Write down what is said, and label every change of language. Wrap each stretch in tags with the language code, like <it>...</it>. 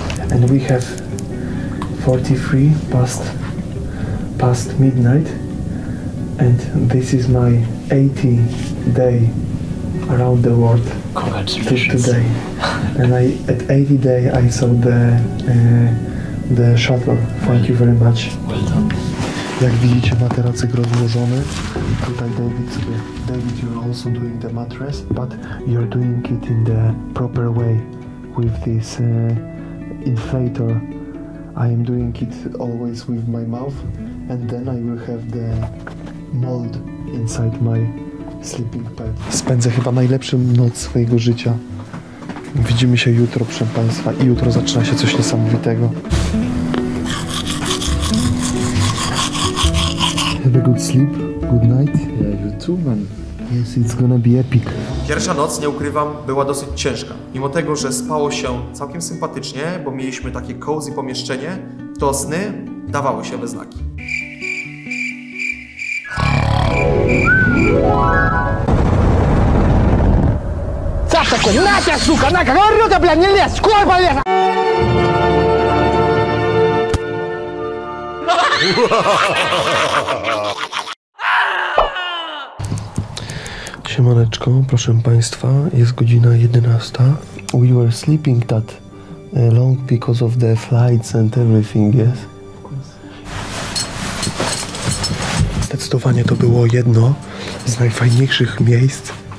<en>And we have 43 past midnight, and this is my 80 day around the world. Congratulations. Today. And at 80 day I saw the shuttle. Thank you very much. Well done.</en> <pl>Jak widzicie, materacek rozłożony.</pl> <en>Tutaj David, you're also doing the mattress, but you're doing it in the proper way with this inflator. I am doing it always with my mouth, and then I will have the mold inside my sleeping pad.</en> <pl>Spędzę chyba najlepszą noc swojego życia. Widzimy się jutro, proszę Państwa, i jutro zaczyna się coś niesamowitego.</pl> <en>Have a good sleep, good night. Yeah, you too, man. Yes, it's gonna be epic.</en> <pl>Pierwsza noc, nie ukrywam, była dosyć ciężka. Mimo tego, że spało się całkiem sympatycznie, bo mieliśmy takie cozy pomieszczenie, to sny dawały się we znaki.</pl> <ru>Нахер, сука, нахер, говорю, да, блядь, не лезь, скоро полез!</ru> <pl>Siemaneczko, proszę Państwa, jest godzina 11.</pl> <en>We were sleeping that long because of the flights and everything, yes?</en> <pl>Zdecydowanie to było jedno z najfajniejszych miejsc.</pl>